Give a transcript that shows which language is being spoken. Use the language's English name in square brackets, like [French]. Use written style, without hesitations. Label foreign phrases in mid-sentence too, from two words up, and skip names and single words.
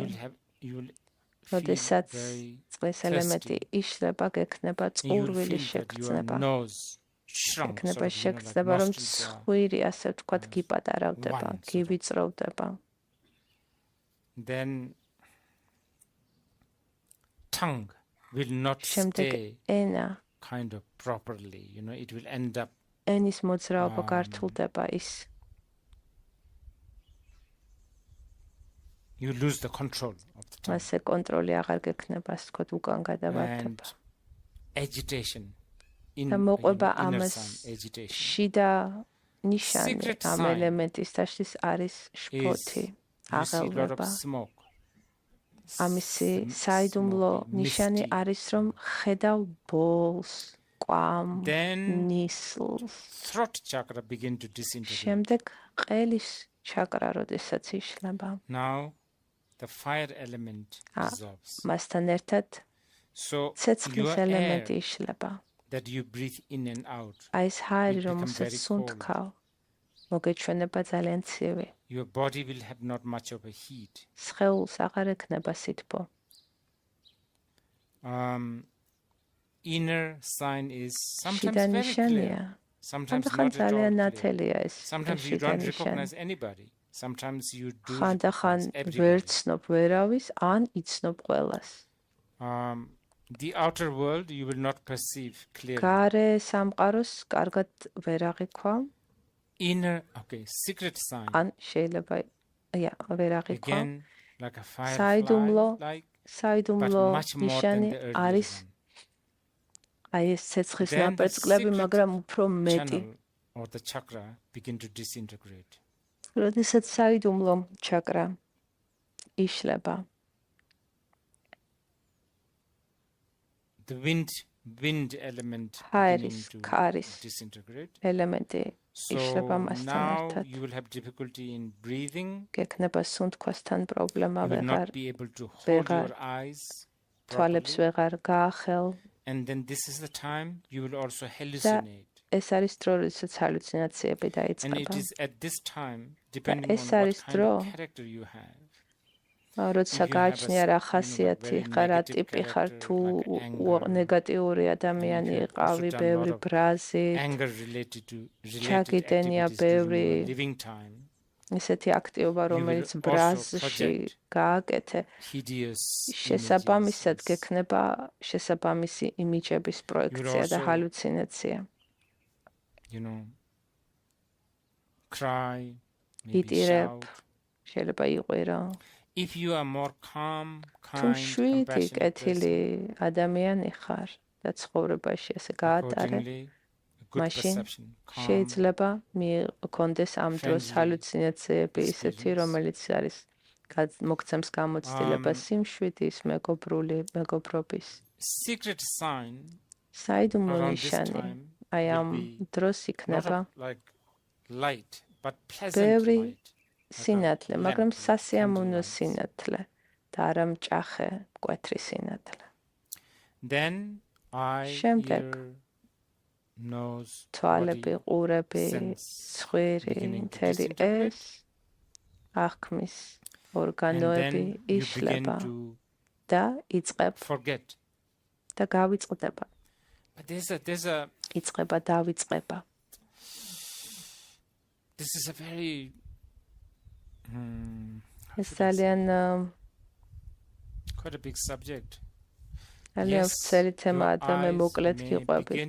[English] you will feel [Georgian] როდესაც [English] very [Georgian] წყლის ელემენტი იშლება, გექნება [English] you will [Georgian] წყურვილი [English] feel that your [Georgian] შეგრძნება. [English] nose shrunk. [Georgian] გექნება [English] Like [Georgian] შეგრძნება, რომ [English] nostrils are- [Georgian] ცხვირი ასე ვთქვათ გიპატარავდება, [English] one sort of. [Georgian] გივიწროვდება. [English] Then tongue will not [Georgian] შემდეგ [English] stay [Georgian] ენა, [English] kind of properly. It will end up [Georgian] ენის მოძრაობა გართულდება ის. [English] you lose the control of the tongue. [Georgian] მასე კონტროლი აღარ გექნება, ასე ვთქვათ, უკან გადავარდება. [English] And agitation in [Georgian] და მოყვება [English] inner [Georgian] ამას [English] sign agitation. [Georgian] შიდა ნიშანი [English] Secret [Georgian] ამ [English] sign [Georgian] ელემენტის თაშის არის შფოთი, [English] You see a lot of [Georgian] აღელვება. [English] smoke. [Georgian] ამისი საიდუმლო ნიშანი [English] misty. [Georgian] არის რომ ხედავ ბოლს, კვამ, [English] Then [Georgian] ნისლს. [English] throat chakra begin to disintegrate. [Georgian] შემდეგ ყელის ჩაკრა როდესაც იშლება. [English] Now the fire element dissolves. [Georgian] მასთან ერთად [English] So [Georgian] ცეცხლის [English] your [Georgian] ელემენტი [English] air [Georgian] იშლება. [English] that you breathe in and out, [Georgian] აი ეს ჰაერი, [English] will become [Georgian] რომელსაც [English] very [Georgian] სუნთქავ, მოგეჩვენება ძალიან ცივი. [English] your body will have not much of a heat. [Georgian] სხეულს აღარ ექნება სითბო. [English] Inner sign is sometimes [Georgian] შიდა [English] very clear, [Georgian] ნიშანია. [English] sometimes [Georgian] ხანდახან [English] not at all [Georgian] ძალიან [English] clear. [Georgian] ნათელია ეს [English] Sometimes you [Georgian] შიდა [English] don't [Georgian] ნიშანი. [English] recognize anybody. Sometimes you do [Georgian] ხანდახან [English] recognize [Georgian] ვერ [English] everybody. [Georgian] ცნობ ვერავის, ან იცნობ ყველას. [English] The outer world you will not perceive clearly. [Georgian] გარე სამყაროს კარგად ვერ აღიქვა, [English] Inner, okay, secret sign. [Georgian] ან შეიძლება ვერ აღიქვა. [English] Again, like a [Georgian] საიდუმლო, [English] firefly, like, but [Georgian] საიდუმლო [English] much more than [Georgian] ნიშანი [English] the earlier [Georgian] არის [English] one. [Georgian] აი ეს ცეცხლის [English] Then the [Georgian] ნაპერწკლები, [English] secret [Georgian] მაგრამ უფრო მეტი. [English] channel or the chakra begin to disintegrate. [Georgian] როდესაც საიდუმლო ჩაკრა იშლება, [English] The wind element [Georgian] ჰაერის, [English] beginning to [Georgian] ქარის [English] disintegrate. [Georgian] ელემენტი [English] So [Georgian] იშლება მასთან [English] now [Georgian] ერთად. [English] you will have difficulty in breathing. [Georgian] გექნება სუნთქვასთან პრობლემა, [English] You will [Georgian] ვეღარ [English] not be able to hold [Georgian] ვეღარ [English] your eyes [Georgian] თვალებს [English] properly. [Georgian] ვეღარ გაახელ. [English] And then this is the time you will also hallucinate. [Georgian] ეს არის დრო, როდესაც ჰალუცინაციები [English] And it [Georgian] დაიწყება. [English] is at this time, depending [Georgian] ეს [English] on what [Georgian] არის [English] kind [Georgian] დრო, [English] of character you have. [Georgian] როცა [English] If you have a [Georgian] გააჩნია რა [English] like [Georgian] ხასიათი [English] very [Georgian] ხარ, რა [English] negative [Georgian] ტიპი ხარ, [English] character, [Georgian] თუ [English] like anger, [Georgian] ნეგატიური ადამიანი [English] you have [Georgian] იყავი, [English] also done [Georgian] ბევრი [English] lot of [Georgian] ბრაზი, [English] Anger related to related [Georgian] ჩაგიდენია [English] activities during [Georgian] ბევრი [English] your living time. [Georgian] ისეთი აქტივობა, [English] You will [Georgian] რომელიც [English] also [Georgian] ბრაზში [English] project [Georgian] გააკეთე, [English] hideous [Georgian] შესაბამისად [English] images. [Georgian] გექნება შესაბამისი იმიჯების პროექცია და [English] also- [Georgian] ჰალუცინაცია. [English] You know, cry, maybe [Georgian] იტირებ, [English] shout. [Georgian] შეიძლება იყვირო. [English] If you are more calm, [Georgian] თუ [English] kind, [Georgian] შვიდი [English] compassionate [Georgian] კეთილი [English] person, [Georgian] ადამიანი ხარ და ცხოვრებაში ესე გაატარე, [English] accordingly, a good [Georgian] მაშინ [English] perception, calm, [Georgian] შეიძლება მიქონდეს ამ დროს [English] friendly [Georgian] ჰალუცინაციები ისეთი, [English] experience. [Georgian] რომელიც არის მოგცემს გამოცდილებას სიმშვიდის, მეგობრობის. [English] secret sign [Georgian] საიდუმლო [English] around this [Georgian] ნიშანი [English] time [Georgian] აი [English] will [Georgian] ამ [English] be [Georgian] დროს [English] lot [Georgian] იქნება [English] of like light, but pleasant [Georgian] ბევრი [English] light. [Georgian] სინათლე, [English] lamp, [Georgian] მაგრამ [English] like [Georgian] სასიამოვნო [English] candlelight. [Georgian] სინათლე და არა მჭახე, მკვეთრი სინათლე. [English] Then eye, [Georgian] შემდეგ [English] ear, nose, [Georgian] თვალები, [English] body, [Georgian] ყურები, [English] sense [Georgian] ცხვირი, [English] beginning to [Georgian] მთელი [English] disintegrate. [Georgian] ეს აღქმის [English] and [Georgian] ორგანოები [English] then you begin [Georgian] იშლება [English] to [Georgian] და იწყებ [English] forget. [Georgian] და გავიწყდება. [English] But there's a [Georgian] იწყება დავიწყება. [English] this is a very [Georgian] ეს ძალიან [English] quite a big subject. [Georgian] ძალიან ვცერი თემაა და მე მოკლედ გიყვებით.